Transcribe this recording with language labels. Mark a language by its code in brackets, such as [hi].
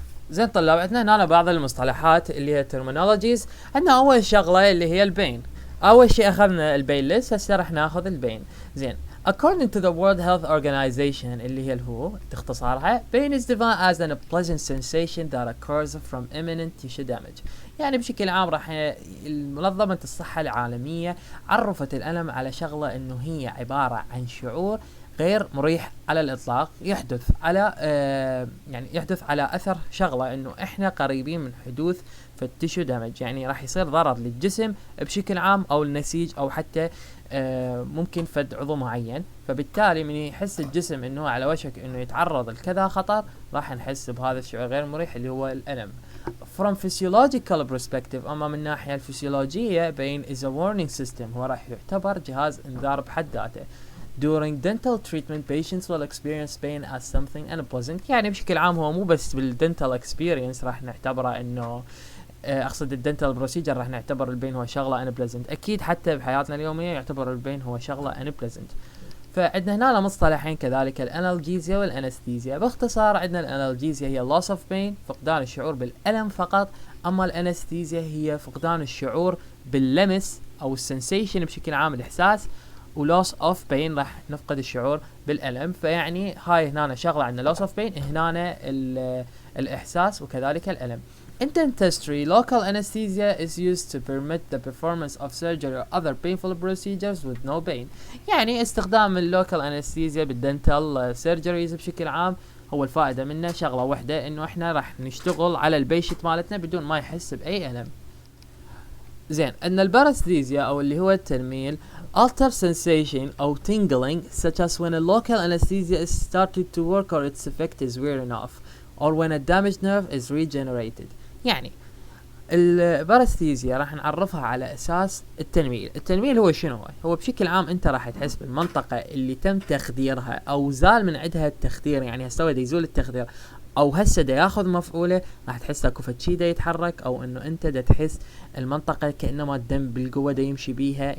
[ar] زين طلاب عندنا هنا بعض المصطلحات اللي هي terminologies. عندنا اول شغلة اللي هي البين. اول شيء اخذنا البين ليست هسه راح ناخذ البين. زين. [en] According to the World Health Organization [ar] اللي هي الهو اختصارها [en] pain is defined as an unpleasant sensation that occurs from imminent tissue damage. [ar] يعني بشكل عام راح منظمة الصحة العالمية عرفت الألم على شغلة انه هي عبارة عن شعور غير مريح على الإطلاق يحدث على يعني يحدث على أثر شغلة انه احنا قريبين من حدوث في التيشو دامج. يعني راح يصير ضرر للجسم بشكل عام او النسيج او حتى ممكن فد عضو معين. فبالتالي من يحس الجسم انه على وشك انه يتعرض لكذا خطر راح نحس بهذا الشعور غير مريح اللي هو الألم. [en] From physiological perspective [ar] اما من الناحية الفسيولوجية [en] pain is a warning system. [ar] هو راح يعتبر جهاز انذار بحد ذاته. [en] During dental treatment patients will experience pain as something unpleasant. [ar] يعني بشكل عام هو مو بس بالdental experience راح نعتبره انه اقصد الدنتال بروسيجر راح نعتبر البين هو شغله unpleasant. اكيد حتى بحياتنا اليوميه يعتبر البين هو شغله unpleasant. فعندنا هنا مصطلحين كذلك الانالجيزيا والانستيزيا. باختصار عندنا الانالجيزيا هي [en] loss of pain [ar] فقدان الشعور بالالم فقط. اما الانستيزيا هي فقدان الشعور باللمس او السنسيشن بشكل عام الاحساس. و [en] loss of pain [ar] راح نفقد الشعور بالالم. فيعني هاي هنا شغله عندنا loss of pain هنا الاحساس وكذلك الالم. [en] In dentistry, local anesthesia is used to permit the performance of surgery or other painful procedures with no pain. [ar] يعني استخدام اللوكال anesthesia بالدنتال surgeries بشكل عام هو الفائدة منه شغلة واحدة انه احنا راح نشتغل على البيشنت مالتنا بدون ما يحس بأي ألم. زين. ان البارستيزيا او اللي هو التنميل [en] alter sensation او tingling such as when a local anesthesia is started to work or its effect is wearing off or when a damaged nerve is regenerated. [ar] يعني البارستيزيا راح نعرفها على اساس التنميل. التنميل هو شنو؟ هو بشكل عام انت راح تحس بالمنطقة اللي تم تخديرها او زال من عندها التخدير. يعني هسه دا يزول التخدير او هسه دا ياخذ مفعوله راح تحس اكو فد شي دا يتحرك او انه انت دا تحس المنطقة كأنما الدم بالقوة دا يمشي بيها.